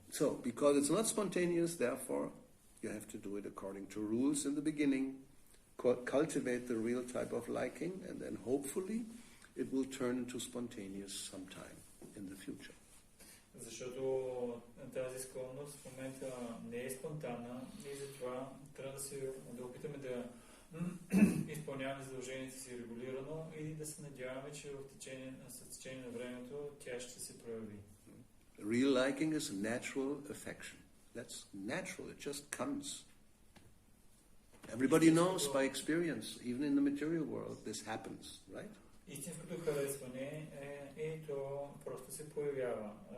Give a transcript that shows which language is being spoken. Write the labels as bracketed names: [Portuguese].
[English] So, because it's not spontaneous, therefore you have to do it according to rules in the beginning, cultivate the real type of liking, and then hopefully it will turn into spontaneous sometime in the future. [Bulgarian] Защото тази склонност в момента не е спонтанна и затова трябва да опитаме да изпълняваме задълженията си регулирано и да се надяваме, че с течение на времето тя ще се прояви. [English] Real liking is natural affection. That's natural, it just comes. Everybody knows by experience, even in the material world, this happens, right? [Bulgarian] Истинското харесване то просто се появява.